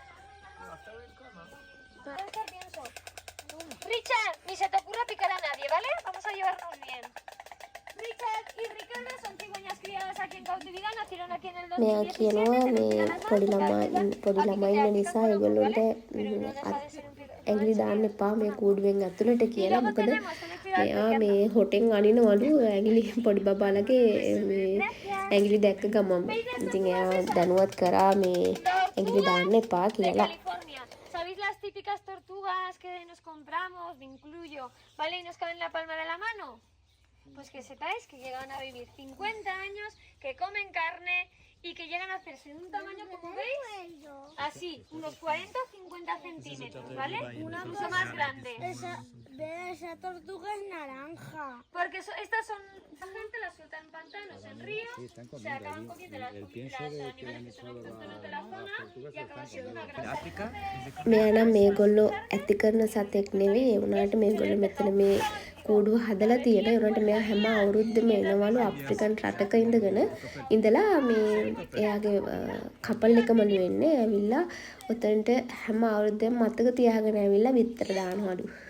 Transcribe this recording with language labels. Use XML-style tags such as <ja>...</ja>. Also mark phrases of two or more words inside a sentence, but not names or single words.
<es>Richard, ni se te ocurra picar a nadie, ¿vale? Vamos a llevarnos bien. Richard y Ricardo son cigüeñas criadas aquí en cautividad, nacieron aquí en el</es> <si>මෙයා 2017. කියනවා මේ පොඩි ළමයි ඉන්න නිසා ඒගොල්ලොන්ට ඇඟිලි දාන්න එපා මේ කූඩුවෙන් ඇතුළට කියලා. මොකද මෙයා මේ හොටෙන් අනිනවලු ඇඟිලි පොඩි බබාලගේ මේ ඇඟිලි දැක්ක ගමම. ඉතින් එයා දැනුවත් කරා මේ ඇඟිලි දාන්න එපා කියලා.</si> <es>¿Sabéis las típicas tortugas que nos compramos? Me incluyo, ¿vale? Y nos caben en la palma de la mano. Pues que sepáis que llegan a vivir 50 años, que comen carne y que llegan a hacerse de un tamaño, como veis, así, unos 40 o 50 centímetros, ¿vale? Incluso más grande. Esa tortuga es naranja. Porque estas son, la gente las suelta en pantanos, en ríos, se acaban comiendo las animales que son autóctonos de la zona y acaban siendo una gran...</es> <si>මෙයා නම් මේගොල්ලෝ ඇති කරන සතෙක් නෙවෙයි. ඒ වුණාට මේගොල්ලෝ මෙතන මේ කූඩුව හදලා තියෙන. ඒ වුණාට මෙයා හැම අවුරුද්දෙම එනවලු අප්‍රිකන් රටක ඉඳලා මේ එයාගේ කපල් එකමලු වෙන්නේ. ඇවිල්ලා ඔතනට හැම අවුරුද්දෙම මතක තියාගෙන ඇවිල්ලා විතර දානවලු.</si>